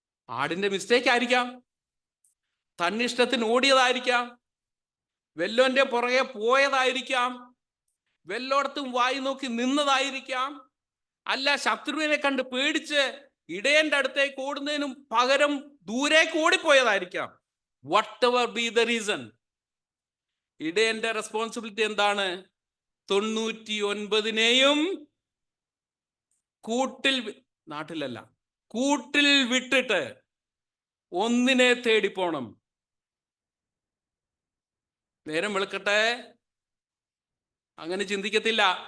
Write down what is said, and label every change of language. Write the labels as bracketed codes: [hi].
[ml] ആടിന്റെ മിസ്റ്റേക്ക് ആയിരിക്കാം, തന്നിഷ്ടത്തിന് ഓടിയതായിരിക്കാം, വെല്ലോന്റെ പുറകെ പോയതായിരിക്കാം, വെല്ലോടത്തും വായി നോക്കി നിന്നതായിരിക്കാം, അല്ല ശത്രുവിനെ കണ്ട് പേടിച്ച് ഇടയന്റെ അടുത്തേക്ക് ഓടുന്നതിനും പകരം ദൂരേക്ക് ഓടിപ്പോയതായിരിക്കാം. [en] whatever be the reason, [ml] ഇടയന്റെ responsibility എന്താണ്? 99നെയും കൂട്ടിൽ, നാട്ടിലല്ല കൂട്ടിൽ വിട്ടിട്ട് ഒന്നിനെ തേടിപ്പോണം. നേരം വെളുക്കട്ടെ, അങ്ങനെ ചിന്തിക്കത്തില്ല.